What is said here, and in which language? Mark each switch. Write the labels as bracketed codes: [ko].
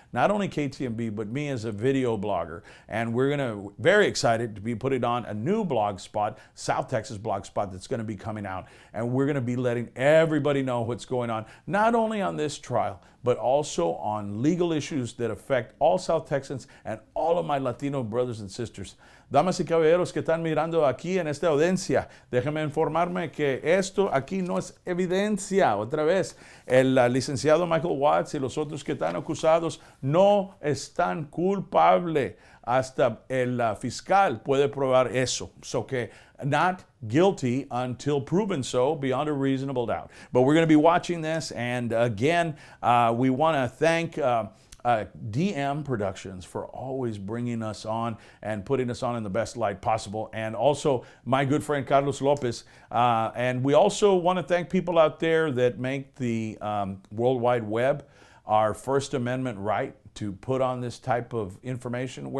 [en] Not only KTMB, but me as a video blogger. And we're very excited to be putting on a new blog spot, South Texas blog spot, that's going to be coming out. And we're going to be letting everybody know what's going on, not only on this trial, but also on legal issues that affect all South Texans and all of my Latino brothers and sisters. [es] Damas y caballeros que están mirando aquí en esta audiencia, déjenme informarme que esto aquí no es evidencia. Otra vez, el licenciado Michael Watts y los otros que están acusados no están culpables. Hasta el fiscal puede probar eso. [en] So que not guilty until proven so beyond a reasonable doubt. But we're going to be watching this, and again, we want to thank DM Productions for always bringing us on and putting us on in the best light possible, and also my good friend Carlos Lopez. And we also want to thank people out there that make the World Wide Web our First Amendment right to put on this type of information.